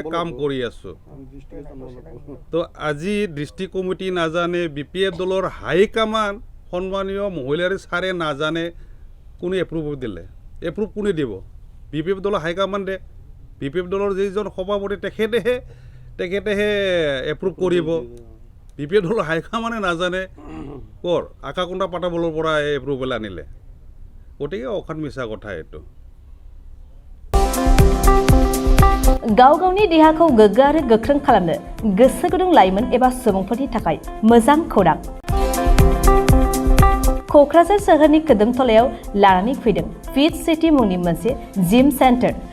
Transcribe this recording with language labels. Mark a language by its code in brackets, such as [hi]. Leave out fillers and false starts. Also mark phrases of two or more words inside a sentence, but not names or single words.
[as] কাম কৰি আছোঁ তো আজি ডিষ্ট্ৰিক্ট কমিটি নাজানে BPF দলৰ [en] high command [as] সন্মানীয় মহিলাৰ ছাৰে নাজানে কোনে এপ্ৰুভ দিলে এপ্ৰুভ কোনে দিব BPF দলৰ [en] high commande [as] BPF দলৰ যিজন সভাপতি তেখেতেহে এপ্ৰুভ কৰিব BPF দলৰ [en] high commande [as] নাজানে কৰ আকাকুণ্ডা পাটাবলৰ পৰা এপ্ৰুভেল আনিলে গতিকে অখাত মিছা কথা এইটো [brx] गाव गावनि देहाखौ गोग्गो आरो गोख्रों खालामनो गोसो गुदुं लाइमोन एबा सुबुंफोरनि थाखाय मोजां खौरां क'क्राझार सोहोरनि खोदोमथलायाव लानानै फैदों फिट सिटी मुंनि मोनसे [en] gym center